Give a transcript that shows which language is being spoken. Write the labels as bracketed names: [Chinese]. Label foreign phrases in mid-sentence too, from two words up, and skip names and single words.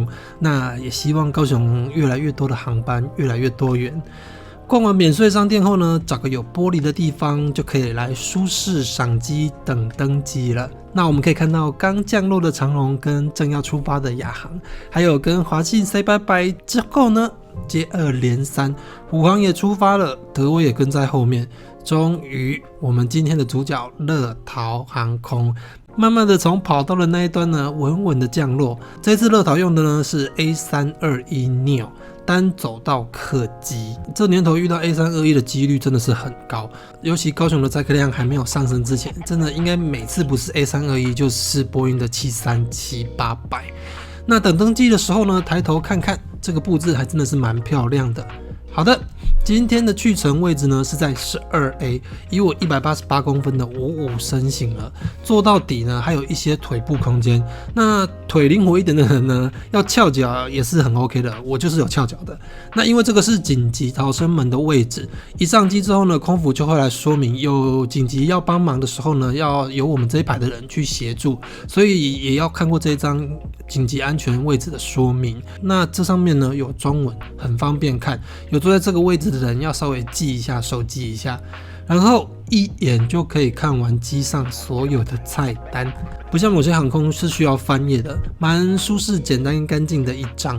[Chinese] 那也希望高雄越來越多的航班，越來越多元。逛完免稅商店後呢，找個有玻璃的地方就可以來舒適賞機等登機了。那我們可以看到剛降落的長榮跟正要出發的亞航，還有跟華信 say 拜拜之後呢，接二連三，虎航也出發了，德威也跟在後面。終於，我們今天的主角樂桃航空，慢慢的從跑道的那一端呢，穩穩的降落。這次樂桃用的呢是 A321neo。單走道客機，這年頭遇到 A321 的幾率真的是很高，尤其高雄的載客量還沒有上升之前，真的應該每次不是 A321就是波音的737-800。那等登機的時候呢，抬頭看看這個布置還真的是蠻漂亮的。好的，今天的去程位置呢是在12A， 以我188公分的55身形了，坐到底呢還有一些腿部空間。那腿靈活一點的人呢，要翹腳也是很 OK 的，我就是有翹腳的。那因為這個是緊急逃生門的位置，一上機之後呢，空服就會來說明，有緊急要幫忙的時候呢，要由我們這一排的人去協助，所以也要看過這張緊急安全位置的說明。那這上面呢有中文，很方便看，有坐在這個位置的人要稍微記一下，手記一下，然後一眼就可以看完機上所有的菜單，不像某些航空是需要翻頁的，蠻舒適、簡單、乾淨的一張。